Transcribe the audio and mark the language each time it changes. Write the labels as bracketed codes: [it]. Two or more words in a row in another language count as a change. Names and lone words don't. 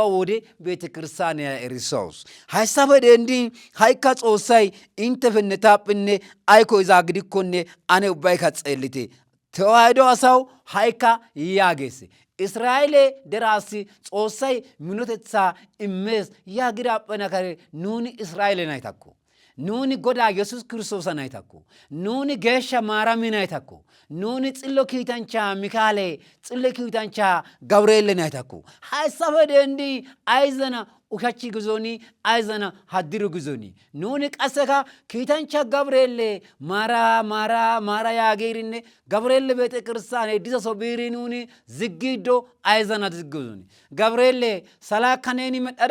[wal] wode beetekirstaaniya erisoos hayssafe dendin ha'ikka xoossay intefenne taaphenne ayko izaa gidikkonne ane ubbaykka xeellite tewaayido asawu ha'ikka yaagees Israa'eele deraassi xoossay minotethaa immees yaagidaaphena kare nuuni Israa'eele naytakko nuuni godaa Yesus Kiristoosa naytakko nuuni geeshsha Maarami naytakko nuuni xillo kiitanchchaa Mikaale xillo kiitanchchaa Gabreelle naytakko hayssafe dendi ayzana ushachchi gizoni ayzana haddiru gizoni nuuni qasseka kiitanchcha Gabreelle maara yaagiirinne Gabreelle beete kirstaane disaso biiri nuuni ziggiiddo ayzana ziggizoni Gabreelle salaakka neeni